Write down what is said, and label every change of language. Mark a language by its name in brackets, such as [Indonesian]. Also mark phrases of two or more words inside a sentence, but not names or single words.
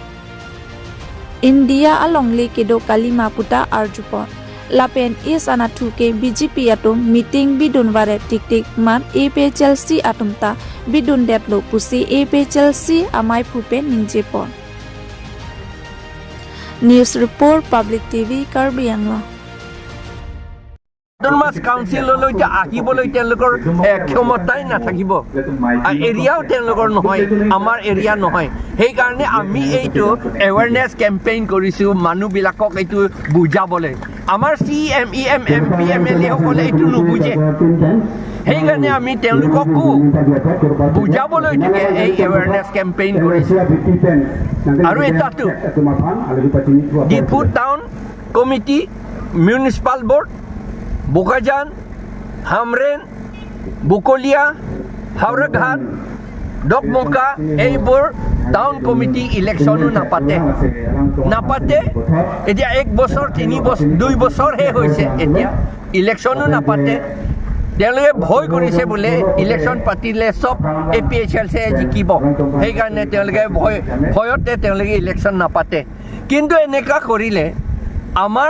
[Karbi] India along le kedo kalima puta arjupon lapen is anathu ke BJP atum meeting bidun ware tik tik man APHLC atumta bidun det lo pusi APHLC amai phupe ningjepon News Report Public TV Karbi Anglong [Assamese] Autonomous Council লৈ যে আহিবলৈ তেওঁলোকৰ ক্ষমতাই নাথাকিব এৰিয়াও তেওঁলোকৰ নহয় আমাৰ এৰিয়া নহয় সেইকাৰণে আমি এইটো [English] awareness campaign [Assamese] কৰিছোঁ মানুহবিলাকক এইটো বুজাবলৈ আমাৰ CMEM MP MLA সকলে এইটো নুবুজে সেইকাৰণে আমি তেওঁলোককো বুজাবলৈ থাকে এই [English] awareness campaign [Assamese] কৰিছোঁ আৰু এটাটো ডিফু টাউন কমিটি মিউনিচিপাল বৰ্ড Bukajan, Hamren, Bukolia, Hauraghat, Dokmoka, Eibor, Town Committee election napate, etia 1 বছৰ 3 বছৰ 2 বছৰ হে হৈছে এতিয়া ইলেকশনো napate তেওঁলোকে ভয় কৰিছে বোলে ইলেকশন পাতিলে সব APHLC জিকিব সেইকাৰণে তেওঁলোকে ভয়তে তেওঁলোকে ইলেকশন নাপাতে কিন্তু এনেকা কৰিলে আমাৰ